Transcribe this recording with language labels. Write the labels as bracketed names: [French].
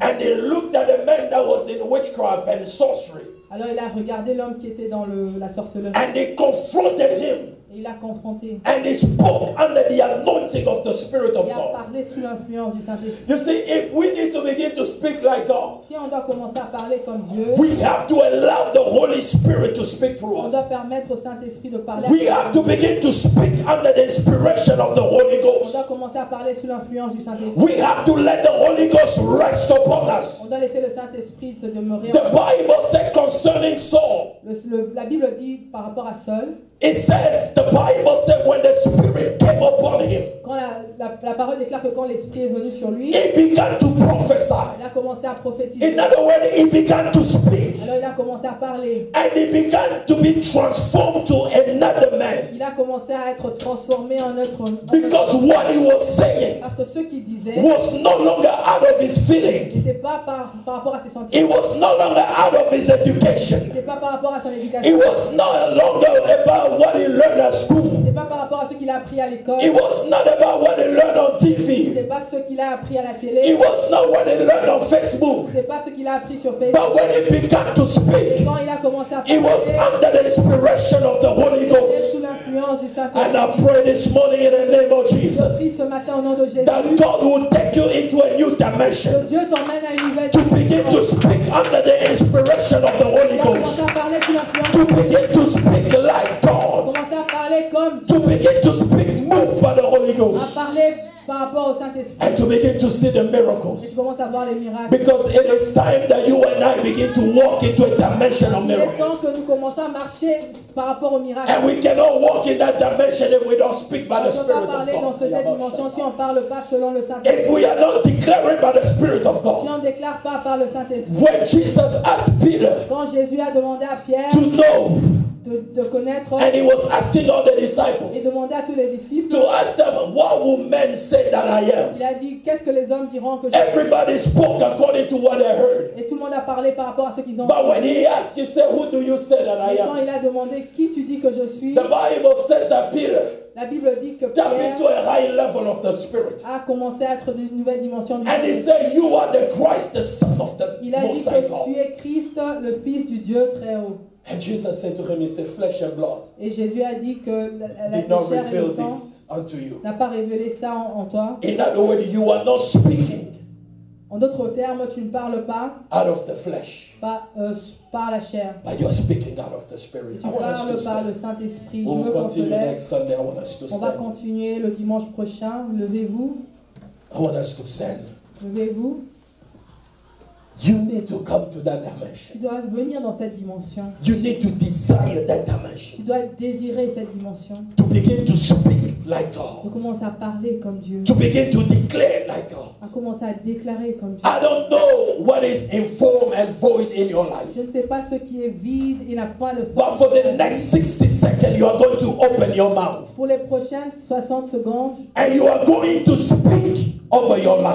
[English] And he looked at a man that was in witchcraft and sorcery. [French] Alors il a regardé l'homme qui était dans la sorcellerie. [English] And he confronted him. [French] Et il l'a confronté. [English] And he spoke under the anointing of the Spirit of [French] Il a [English] God. [French] parlé sous l'influence du Saint-Esprit. [English] You see, if we need to begin to speak like God, [French] Si on doit commencer à parler comme Dieu, [English] we have to allow the Holy Spirit to speak through [French] on [English] us. [French] doit permettre au Saint-Esprit de parler. [English] We have to begin to speak under the inspiration of the Holy [French] On [English] Ghost. [French] doit commencer à parler sous l'influence du Saint-Esprit. [English] We have to let the Holy Ghost rest upon [French] On [English] us. [French] doit laisser le Saint-Esprit se demeurer. [English] The Bible said concerning Saul, [French] La Bible dit par rapport à Saul, [English] it says, the Bible said when the Spirit came upon him, [French] quand la parole déclare que quand l'Esprit est venu sur lui, [English] he began to prophesy. [French] il a commencé à prophétiser. [English] In other words, he began to speak. [French] Alors il a commencé à parler. [English] And he began to be transformed to another man. [French] Il a commencé à être transformé en autre. [English] Because what he was saying [French] Parce que ce qu'il disait [English] was no longer out of his feeling. [French] n'était pas par rapport à ses [English] It [French] sentiments. [English] was no longer out of his education. [French] N'était pas par rapport à son [English] It [French] éducation. [English] was no longer about what he learned at school. [French] N'était pas par rapport à ce qu'il a appris à l'école. [English] It was not about what he learned on TV. [French] N'était pas ce qu'il a appris à la [English] It [French] télé. [English] was not what he learned on Facebook. [French] N'était pas ce qu'il a appris sur Facebook. [English] But when he began to speak, [French] Quand il a commencé à [English] it was [French] parler, [English] under the inspiration of the Holy [French] il était [English] Ghost. [French] sous l'influence du [English] And I [French] Saint-Esprit. [English] pray this morning in the name of [French] Je [English] Jesus [French] prie ce matin au nom de Jésus. [English] that God will take you into a new dimension [French] Que Dieu t'emmène à une nouvelle [English] to begin to speak under the inspiration of the Holy [French] Commence [English] Ghost, [French] à parler sous l'influence. [English] to begin to speak like God, [French] Commence à parler comme [English] to begin to speak moved by the Holy [French] à [English] Ghost, [French] parler par rapport au Saint-Esprit. [English] and to begin to see the [French] Et tu [English] miracles. [French] commences à voir les miracles. [English] Because it is time that you and I begin to walk into a dimension of [French] Il est [English] miracles. [French] temps que nous commençons à marcher par rapport aux miracles. [English] And we cannot walk in that dimension if we don't speak by [French] On [English] the [French] ne peut [English] Spirit [French] pas [English] of [French] parler dans cette [English] God. [French] dimension si on ne parle pas selon le Saint-Esprit. [English] If we are not declaring by the Spirit of [French] Si [English] God, [French] on ne déclare pas par le Saint-Esprit. [English] when Jesus asked Peter [French] Quand Jésus a demandé à Pierre [English] to know, [French] de connaître [English] and he was asking all the [French] et [English] disciples [French] demandé à tous les disciples, [English] to ask them, what will men say that I am? [French] il a dit qu'est-ce que les hommes diront que je suis. [English] Everybody spoke according to what they heard. [French] Et tout le monde a parlé par rapport à ce qu'ils ont [English] But when [French] entendu. [English] he asked, he said, who do you say that I [French] Et quand [English] am? [French] il a demandé qui tu dis que je suis, [English] The Bible says that Peter [French] la Bible dit que [English] tapped [French] Pierre [English] into a high level of the Spirit. [French] a commencé à être d'une nouvelle dimension du [English] And he [French] Saint-Esprit. [English] said, you are the Christ, the Son of the [French] Il a dit [English] Most High [French] que [English] God. [French] tu es Christ, le Fils du Dieu très haut. [English] And Jesus said to him, he said, flesh and blood [French] Et Jésus a dit que la [English] did not [French] chair et [English] reveal [French] le sang [English] this unto you. [French] n'a pas révélé ça en toi. [English] In other words, you are not speaking [French] En d'autres termes, tu ne parles pas [English] out of the flesh, [French] par la chair. [English] but you are speaking out of the Spirit. [French] Tu [English] I want us to [French] parles par [English] stand. [French] le Saint-Esprit. Je [English] We'll [French] veux qu'on se [English] continue [French] lève. [English] next Sunday. I want us to [French] On va [English] stand. [French] continuer le dimanche prochain. Levez-vous. [English] I want us to stand. [French] Levez-vous. [English] You need to come to that [French] Tu [English] dimension. [French] dois venir dans cette dimension. [English] You need to desire that dimension. [French] Tu dois désirer cette dimension. [English] To begin to speak like [French] Tu [English] God. [French] commences à parler comme Dieu. [English] To begin to declare like God. [French] À commencer à déclarer comme Dieu. [English] I don't know what is in form and void in your life. [French] Je ne sais pas ce qui est vide et n'a pas de [English] But [French] forme. [English] for the next 60 seconds, you are going to open your mouth. [French] Pour les prochaines 60 secondes, [English] And you are going to speak over your life.